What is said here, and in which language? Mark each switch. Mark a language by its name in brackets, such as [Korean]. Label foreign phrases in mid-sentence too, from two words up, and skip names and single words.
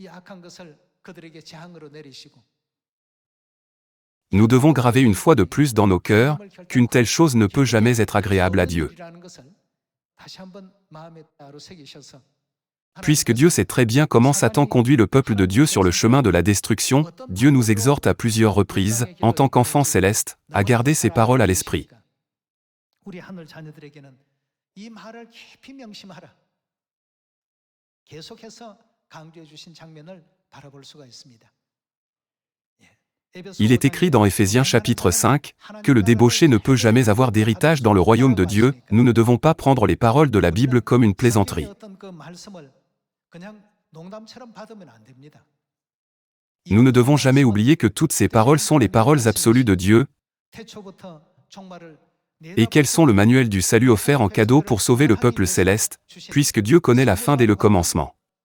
[French] Nous devons graver une fois de plus dans nos cœurs qu'une telle chose ne peut jamais être agréable à Dieu. Puisque Dieu sait très bien comment Satan conduit le peuple de Dieu sur le chemin de la destruction, Dieu nous exhorte à plusieurs reprises, en tant qu'enfants célestes, à garder ces paroles à l'esprit. [Korean] 우리 하늘 자녀들에게는 이 말을 깊이 명심하라. 계속해서 강조해 주신 장면을 바라볼 수가 있습니다. [French] Il est écrit dans Éphésiens chapitre 5 que le débauché ne peut jamais avoir d'héritage dans le royaume de Dieu. Nous ne devons pas prendre les paroles de la Bible comme une plaisanterie. Nous ne devons jamais oublier que toutes ces paroles sont les paroles absolues de Dieu et qu'elles sont le manuel du salut offert en cadeau pour sauver le peuple céleste, puisque Dieu connaît la fin dès le commencement.